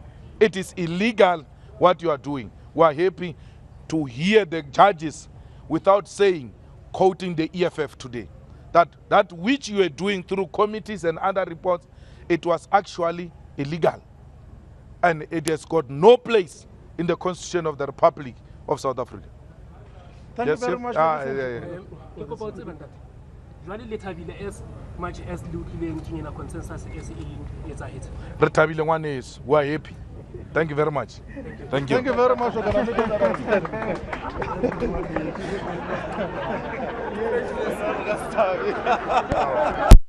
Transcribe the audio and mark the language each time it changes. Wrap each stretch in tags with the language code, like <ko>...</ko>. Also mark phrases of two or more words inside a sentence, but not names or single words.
<en>It is illegal what you are doing. We are happy to hear the judges without saying, quoting the EFF today, that which you are doing through committees and other reports, it was actually illegal. And it has got no place in the Constitution of the Republic of South Africa. Thank Yes, you very sir. much. Ah, for this yeah, interview. yeah.</en> <st>Ke kopa o tsebe ntate. Jwale le thabile</st> <en>as much as</en> <st>le utlwileng kenyela consensus e se e etsahetse. Re thabile ngwaneso.</st> <en>We are happy. Thank you very much. Thank you. Thank you very much. Organization.</en>